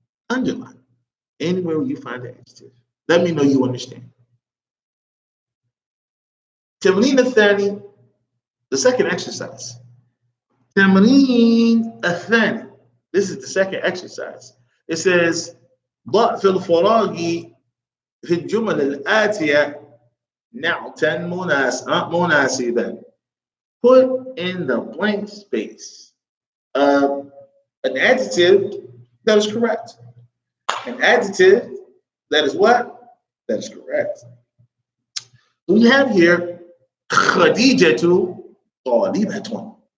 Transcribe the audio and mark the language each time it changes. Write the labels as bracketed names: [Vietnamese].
[English] Anywhere where you find an adjective. Let me know you understand. [Arabic] Tamreen al-Thani, the second exercise. Tamreen al-Thani. [English] This is the second exercise. [Arabic] It says, ضع في الفراغ في الجمل الآتية نعتا مناسبا. [English] Put in the blank space an adjective that is correct. An adjective that is what? That is correct. We have here Khadijatu Talibatun.